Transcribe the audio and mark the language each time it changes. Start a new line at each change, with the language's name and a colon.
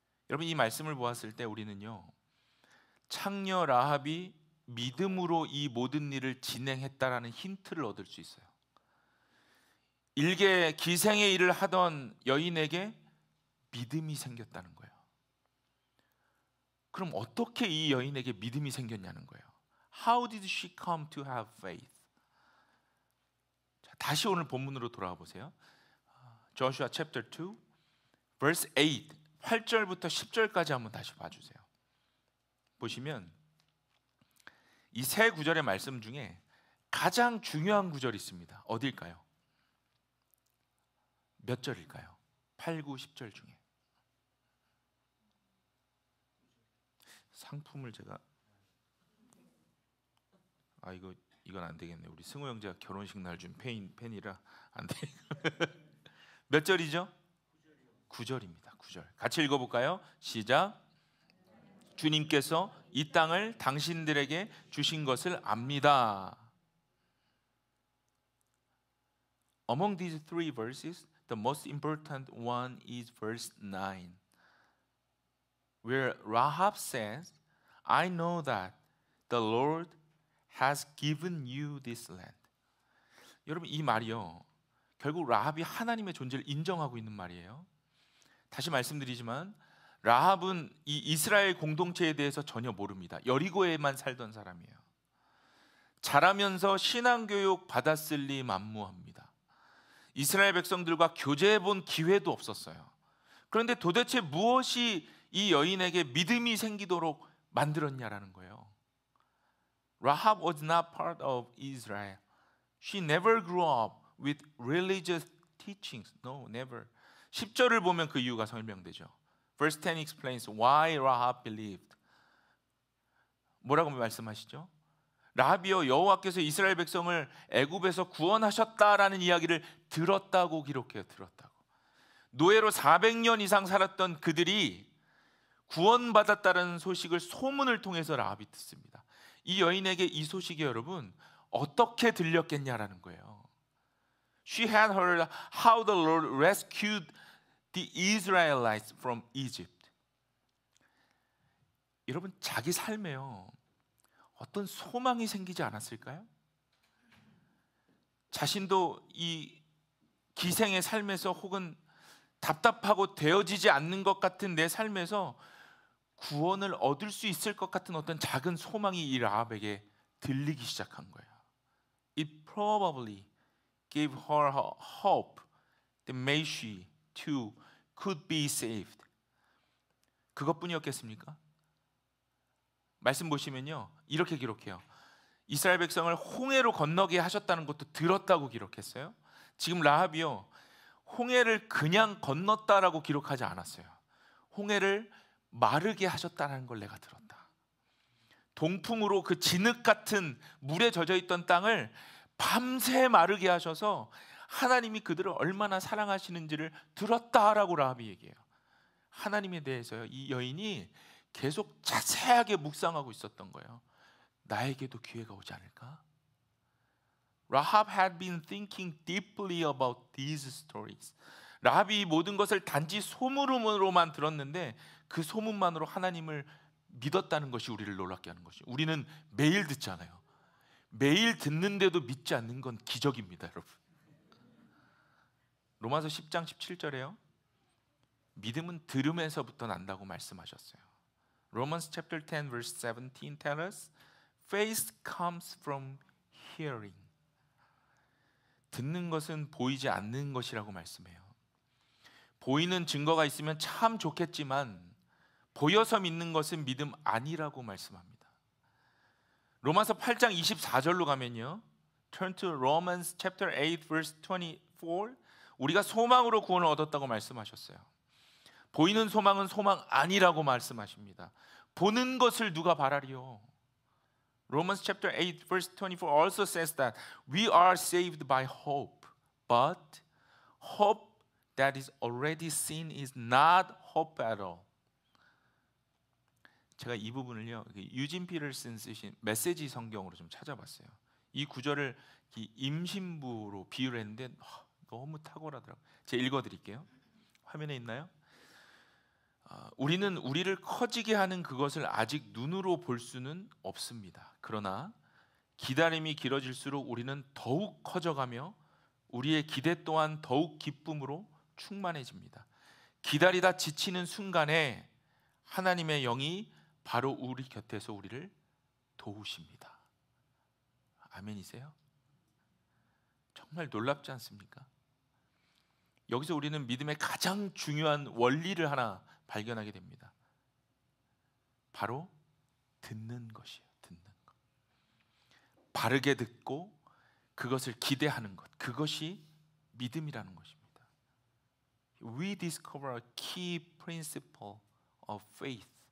Korean: 여러분, 이 말씀을 보았을 때 우리는요, 창녀 라합이 믿음으로 이 모든 일을 진행했다라는 힌트를 얻을 수 있어요. 일개 기생의 일을 하던 여인에게 믿음이 생겼다는 거예요. 그럼 어떻게 이 여인에게 믿음이 생겼냐는 거예요.
English: How did she come to have faith?
Korean: 자, 다시 오늘 본문으로 돌아와 보세요.
English: Joshua chapter 2 verse 8,
Korean: 8절부터 10절까지 한번 다시 봐주세요. 보시면 이 세 구절의 말씀 중에 가장 중요한 구절이 있습니다. 어딜까요? 몇 절일까요? 8, 9, 10절 중에. 상품을 제가 이건 안 되겠네. 우리 승호 형제가 결혼식 날 준 펜이라 안 돼. 몇 절이죠? 9절입니다. 9절. 같이 읽어볼까요? 시작. 주님께서 이 땅을 당신들에게 주신 것을 압니다.
English: Among these three verses, the most important one is verse 9, where Rahab says, I know that the Lord has given you this land.
Korean: 여러분, 이 말이요, 결국 라합이 하나님의 존재를 인정하고 있는 말이에요. 다시 말씀드리지만 라합은 이 이스라엘 공동체에 대해서 전혀 모릅니다. 여리고에만 살던 사람이에요. 자라면서 신앙교육 받았을 리 만무합니다. 이스라엘 백성들과 교제해 본 기회도 없었어요. 그런데 도대체 무엇이 이 여인에게 믿음이 생기도록 만들었냐라는 거예요.
English: Rahab was not part of Israel. She never grew up with religious teachings. No, never.
Korean: 10절을 보면 그 이유가 설명되죠.
English: Verse 10 explains why Rahab believed.
Korean: 뭐라고 말씀하시죠? 라합이여 여호와께서 이스라엘 백성을 애굽에서 구원하셨다라는 이야기를 들었다고 기록해요. 들었다고. 노예로 400년 이상 살았던 그들이 구원받았다는 소식을 소문을 통해서 라합이 듣습니다. 이 여인에게 이 소식이 여러분 어떻게 들렸겠냐라는 거예요.
English: She had heard how the Lord rescued the Israelites from Egypt.
Korean: 여러분 자기 삶에요 어떤 소망이 생기지 않았을까요? 자신도 이 기생의 삶에서 혹은 답답하고 되어지지 않는 것 같은 내 삶에서 구원을 얻을 수 있을 것 같은 어떤 작은 소망이 이 라합에게 들리기 시작한 거예요.
English: It probably gave her hope that maybe she too could be saved.
Korean: 그것뿐이었겠습니까? 말씀 보시면요 이렇게 기록해요. 이스라엘 백성을 홍해로 건너게 하셨다는 것도 들었다고 기록했어요. 지금 라합이요 홍해를 그냥 건넜다라고 기록하지 않았어요. 홍해를 마르게 하셨다는 걸 내가 들었다. 동풍으로 그 진흙 같은 물에 젖어 있던 땅을 밤새 마르게 하셔서 하나님이 그들을 얼마나 사랑하시는지를 들었다라고 라합이 얘기해요. 하나님에 대해서요 이 여인이 계속 자세하게 묵상하고 있었던 거예요. 나에게도 기회가 오지 않을까?
English: Rahab had been thinking deeply about these stories.
Korean: 라합이 이 모든 것을 단지 소문으로만 들었는데 그 소문만으로 하나님을 믿었다는 것이 우리를 놀랍게 하는 것이죠. 우리는 매일 듣잖아요. 매일 듣는데도 믿지 않는 건 기적입니다, 여러분. 로마서 10장 17절에요. 믿음은 들음에서부터 난다고 말씀하셨어요.
English: Romans chapter 10 verse 17 tell us faith comes from hearing.
Korean: 듣는 것은 보이지 않는 것이라고 말씀해요. 보이는 증거가 있으면 참 좋겠지만 보여서 믿는 것은 믿음 아니라고 말씀합니다. 로마서 8장 24절로 가면요.
English: Turn to Romans chapter 8 verse 24.
Korean: 우리가 소망으로 구원을 얻었다고 말씀하셨어요. 보이는 소망은 소망 아니라고 말씀하십니다. 보는 것을 누가 바라리요?
English: Romans chapter 8 verse 24 also says that we are saved by hope, but hope that is already seen is not hope at all.
Korean: 제가 이 부분을요 유진 피터슨 쓰신 메시지 성경으로 좀 찾아봤어요. 이 구절을 임신부로 비유를 했는데 너무 탁월하더라고요. 제가 읽어드릴게요. 화면에 있나요? 우리는 우리를 커지게 하는 그것을 아직 눈으로 볼 수는 없습니다. 그러나 기다림이 길어질수록 우리는 더욱 커져가며 우리의 기대 또한 더욱 기쁨으로 충만해집니다. 기다리다 지치는 순간에 하나님의 영이 바로 우리 곁에서 우리를 도우십니다. 아멘이세요? 정말 놀랍지 않습니까? 여기서 우리는 믿음의 가장 중요한 원리를 하나 발견하게 됩니다. 바로 듣는 것이에요. 듣는 것. 바르게 듣고 그것을 기대하는 것. 그것이 믿음이라는 것입니다.
English: We discover a key principle of faith.